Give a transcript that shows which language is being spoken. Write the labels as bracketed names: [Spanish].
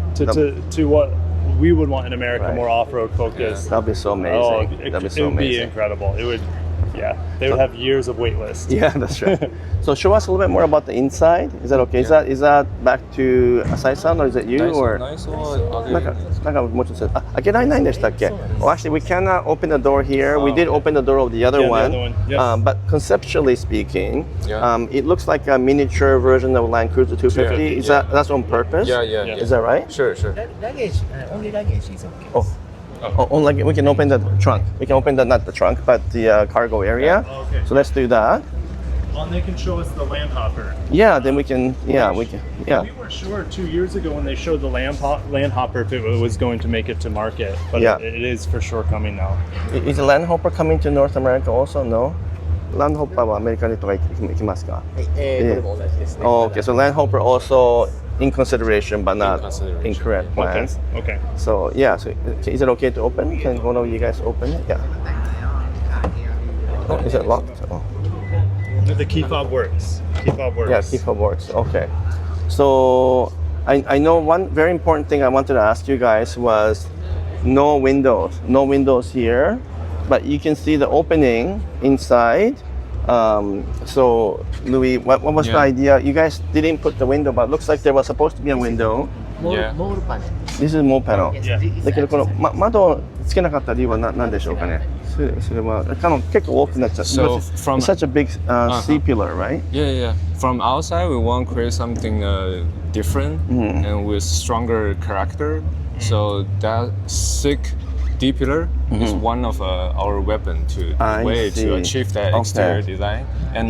[English] hatchback to what we would want in America, Right. more off-road focused. That'd be so amazing. That'd be so it would be amazing. incredible. It would, yeah. They would have years of wait list. Yeah, that's right. So show us a little bit more about the inside. Is that okay? Is that back to Asai-san or is it you or? [Japanese] なんかもうちょっと開けられないんでしたっけ? [English] Well, actually, we cannot open the door here. We did open the door of the other Yeah, the one. other one, yeah. But conceptually speaking, Yeah. it looks like a miniature version of Land Cruiser 250. Yeah. Is that's on purpose? Yeah. Is that right? Sure. Luggage, only luggage is okay. Like we can open the trunk. We can open not the trunk, but the cargo area. Okay. So let's do that. And they can show us the Land Hopper. Yeah, then we can. Yeah. We weren't sure 2 years ago when they showed the Land Hopper if it was going to make it to market, but Yeah. it is for sure coming now. Is the Land Hopper coming to North America also? No. [Japanese] Land Hopper はアメリカにとか行きますか? これも同じですね。 [English] Oh, okay. So Land Hopper also in consideration, but not consideration. in current plans. Okay. So yeah. So is it okay to open? Can one of you guys open it? Yeah. Oh, is it locked? Oh. The key fob works. Key fob works. Yeah, key fob works. Okay. So I know one very important thing I wanted to ask you guys was no windows. No windows here, but you can see the opening inside. So Louis, what was the Yeah. idea? You guys didn't put the window, but it looks like there was supposed to be a window. Yeah. [Japanese] モールパネル。 [English] This is more panel. Yes, this is [Japanese] だけどこの、窓をつけなかった理由は何でしょうかね。それは結構大きくなっちゃう。 [English] So Because it's from- such a big C pillar, right? Yeah. From outside, we want to create something different and with stronger character. So that thick D pillar is one of our weapon I to see. achieve that Okay. exterior design. And